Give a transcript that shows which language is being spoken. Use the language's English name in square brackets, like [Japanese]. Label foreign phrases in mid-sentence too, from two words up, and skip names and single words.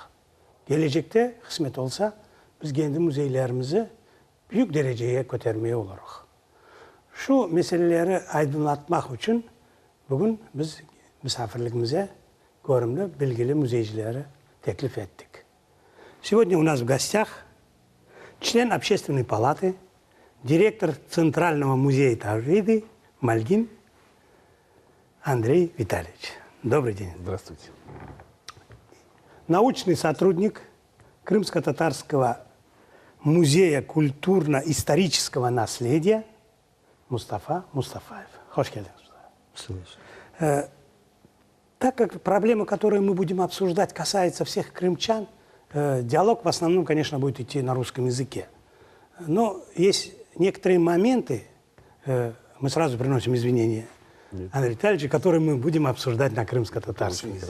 [Crimean Tatar] Gelecekte kısmet olsa biz kendi müzeylerimizi büyük dereceye götürmeye oluruz. Şu meseleleri aydınlatmak için bugün biz misafirliğimize görümlü, bilgili müzeycileri teklif ettik. [Russian] Сегодня у нас в гостях член Общественной палаты, директор Центрального музея Тавриды Мальгин Андрей Витальевич. Добрый день. Здравствуйте. Научный сотрудник Крымско-татарского музея культурно-исторического наследия Мустафа Мустафаев. [Crimean Tatar] Hoş geldiniz. [Russian] Так как проблема, которую мы будем обсуждать, касается всех крымчан, диалог в основном, конечно, будет идти на русском языке. Но есть некоторые моменты, мы сразу приносим извинения Андрею Витальевичу, которые мы будем обсуждать на крымско-татарском языке.